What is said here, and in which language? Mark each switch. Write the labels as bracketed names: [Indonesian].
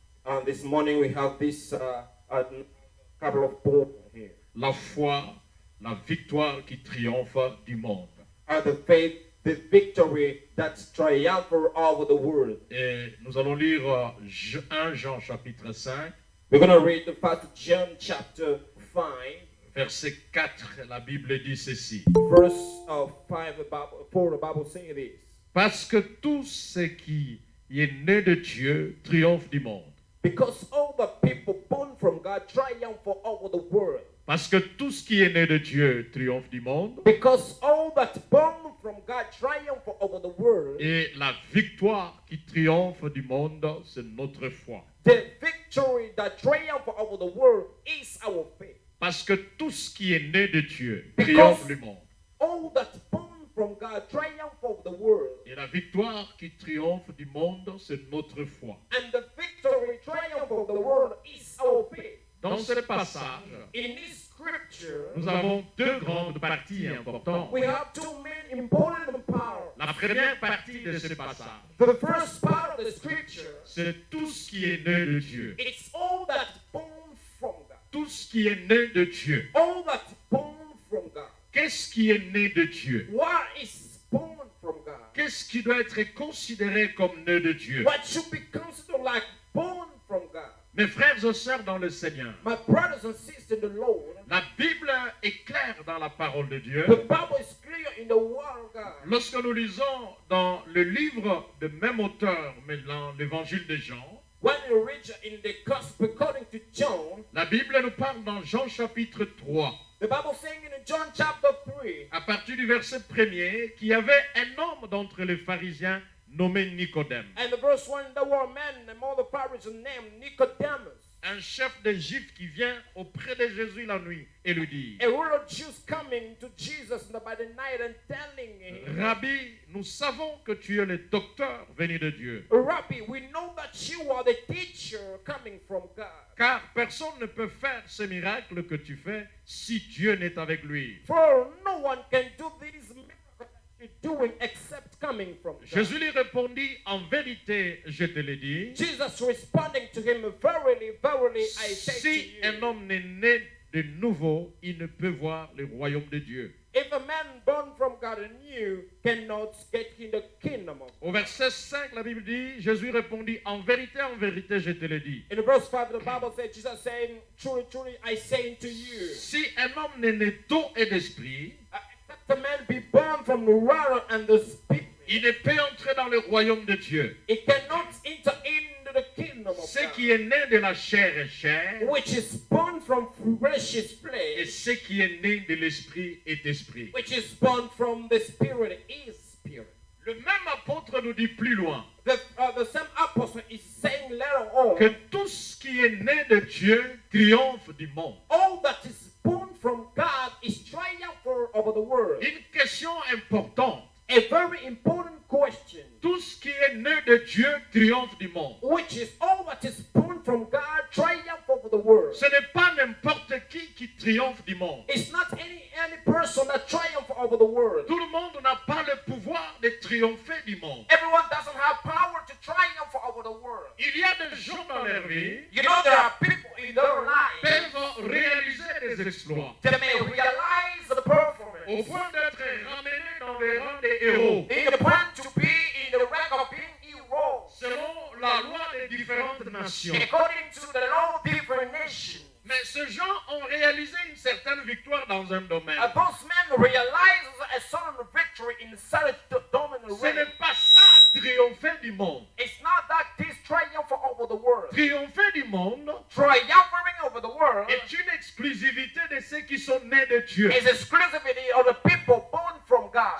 [English] And this morning we have this a couple of points here. [French] La foi, la victoire qui triomphe du monde. [English] The faith, the victory that triumphs over the world. [French] Et nous allons lire 1 Jean chapitre 5. [English] We're going to read the first John chapter 5. [French] Verset 4, la Bible dit ceci. [English] Verse 5, the Bible says this. [French] Parce que tout ce qui est né de Dieu triomphe du monde. [English] Because all the people born from God triumph over the world. [French] Parce que tout ce qui est né de Dieu triomphe du monde. [English] Because all that born from God triumph over the world. [French] Et la victoire qui triomphe du monde, c'est notre foi. [English] The victory that triumph over the world is our faith. [French] Parce que tout ce qui est né de Dieu triomphe du monde. [English] All that born from God triumph over the world. [French] Et la victoire qui triomphe du monde, c'est notre foi. [English] And the victory triumph over the world is our faith. [French] Dans ce passage, [English] in this scripture, [French] nous avons deux grandes parties importantes. [English] we have two main important parts. [French] La première partie de ce passage, [English] The first part of the scripture, [French] c'est tout ce qui est né de Dieu. [English] it's all that born from God. [French] Tout ce qui est né de Dieu. [English] All that born from God. [French] Qu'est-ce qui est né de Dieu? [English] What is born from God? [French] Qu'est-ce qui doit être considéré comme né de Dieu? [English] What should be considered like born from God? [French] Mes frères et sœurs dans le Seigneur, [English] My brothers and sisters in the Lord, [French] la Bible est claire dans la parole de Dieu. [English] the Bible is clear in the word of God. [French] Lorsque nous lisons dans le livre de même auteur, mais dans l'évangile de Jean, [English] When you read in the gospel according to John, [French] la Bible nous parle dans Jean chapitre 3, [English] the Bible saying in John chapter 3, [French] à partir du verset 1er, qu'il y avait un homme d'entre les pharisiens nommé Nicodème, [English] and the verse 1, there were men among the Pharisees named Nicodemus, [French] un chef des Juifs qui vient auprès de Jésus la nuit et lui dit: [English] a ruler of Jews coming to Jesus by the night and telling him, [French] Rabbi, nous savons que tu es le docteur venu de Dieu, [English] Rabbi, we know that you are the teacher coming from God. [French] car personne ne peut faire ce miracle que tu fais si Dieu n'est avec lui. [English] For no one can do these miracles that you're doing except coming from God. [French] Jésus lui répondit: En vérité, je te le dis, [English] Jesus responding to him, verily, verily, I say [French] si [English] to [French] un [English] you, [French] homme n'est né de nouveau, il ne peut voir le royaume de Dieu. [English] if a man born from God anew cannot get in the kingdom of God. [French] Au verset 5, la Bible dit, Jésus répondit: En vérité, je te le dis. [English] In verse 5, the Bible says, Jesus saying, truly, truly, I say to you, [French] Si un homme n'est né d'eau et d'esprit, [English] except a man be born from the water and the spirit, [French] il ne peut entrer dans le royaume de Dieu. [English] he cannot enter into the kingdom of [French] Ce [English] God. [French] qui est né de la chair est chair, [English] Which is born from flesh is [French] et [English] flesh, [French] ce qui est né de l'esprit est esprit. [English] which is born from the spirit is spirit. [French] Le même apôtre nous dit plus loin [English] The same apostle is saying later on, [French] que tout ce qui est né de Dieu triomphe du monde. [English] all that is born from God is triumphant over the world. [French] Une question importante. [English] A very important question, [French] Tout ce qui est né de Dieu triomphe du monde. [English] which is all that is born from God triumph over the world. [French] Ce n'est pas n'importe qui triomphe du monde. [English] It's not any person that triumph over the world. [French] Tout le monde n'a pas le pouvoir de triompher du monde. [English] Everyone doesn't have power to triumph over the world. [French] Il y a des gens dans leur vie [English] You know, there are people in their lives [French] qui peuvent réaliser des exploits [English] that may realize the performance [French] au point d'être ramenés dans les rangs des héros [English] in the point to be in the rank of being heroes [French] selon la loi des différentes nations. [English] according to the law of different nations. [French] Mais ces gens ont réalisé une certaine victoire dans un domaine. [English] Those men realize a certain victory in such dominant [French] Ce n'est [English] realm. [French] pas ça triompher du monde. [English] It's not that this triumph over the world. [French] Triompher du monde [English] Triumphing over the world [French] est une exclusivité de ceux qui sont nés de Dieu. [English] is exclusivity of the people born from God.